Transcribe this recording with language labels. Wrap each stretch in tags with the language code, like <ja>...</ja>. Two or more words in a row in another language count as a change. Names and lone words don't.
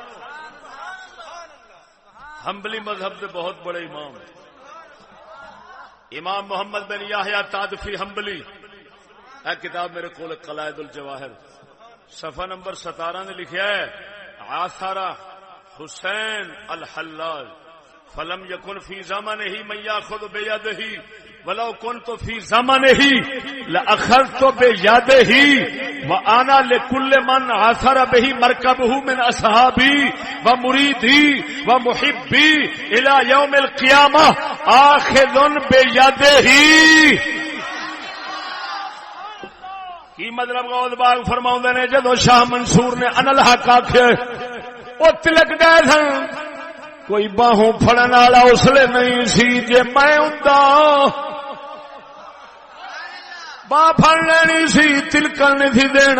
<ur>حنبلی مذہب کے بہت بڑے امام امام محمد بن یحییٰ تادفی حنبلی.</ur> <pa>اے کتاب میرے کول قلائد الجواہر صفحہ نمبر 17 نے لکھا ہے</pa> <ar>آثار حسین الحلاج فلم یکن فی زمانہ من یاخذ بیدہ ولو کنت فی زمانہ لاخذت بیدہ وانا لكل من عثر به مركبه من اصحابي ومريدي ومحبي الى يوم القيامه اخذ بيده.</ar> <pa>کی مطلب غوث پاک فرماؤندے نے جدو شاہ منصور نے ان الحق آکھے او تلک گئے سن کوئی باہوں پھڑن والا اس لیے نہیں سی جے میں ہوندا باں پھڑ لینی سی تلکن نہیں تھی دینا.</pa>